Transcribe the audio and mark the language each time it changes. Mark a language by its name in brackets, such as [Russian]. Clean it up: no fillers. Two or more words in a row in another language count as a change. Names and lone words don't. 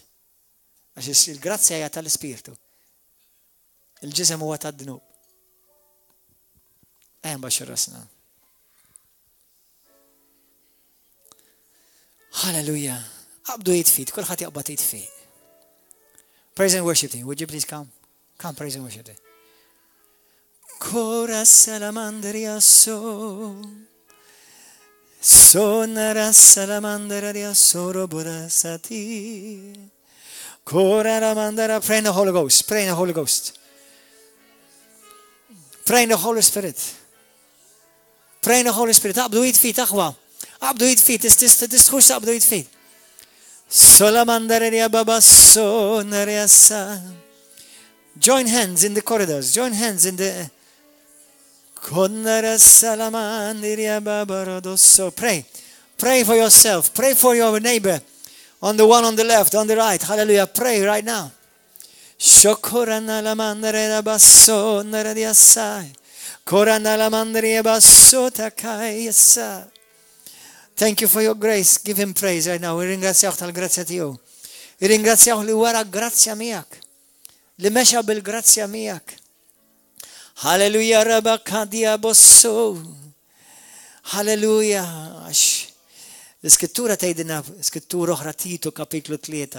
[Maltese] Għax il-grazzja hija tal-Ispirtu. Il-ġisem huwa tad-dnub. Baxxu rasna. Hallelujah. Qabdu jitfit, kulħadd jaqbad jitfit. [English] Praise and worship team. Would you please come? Come, praise and worship team. Kora salamandria sonara salamandria sorobodasati. Kora ramandara. Pray in the Holy Ghost. Pray in the Holy Ghost. Pray in the Holy Spirit. Pray in the Holy Spirit. [Maltese] Qabdu jitfit, aħwa. Qabdu jitfit, tistħux qabdu jitfit. Solamandaria baba sonaria sa. [English] Join hands in the corridors. Join hands in the Konnara salamandiria baba rodosso. Pray. Pray for yourself. Pray for your neighbor. On the one on the left, on the right. Hallelujah. Pray right now. Shokorana la mandare basso nara assai. Korana la mandare basso takai assai. Thank you for your grace. Give him praise right now. [Maltese] Ringrazzjawh tal-grazzja tiegħu. Ringrazzjawh li wara grazzja miegħek. Li mexa bil-grazzja miegħek. Hallelujah rabakadia bosso. Hallelujah. L-iskrittura tgħidilna skrittura oħra Tito kapitlu 3.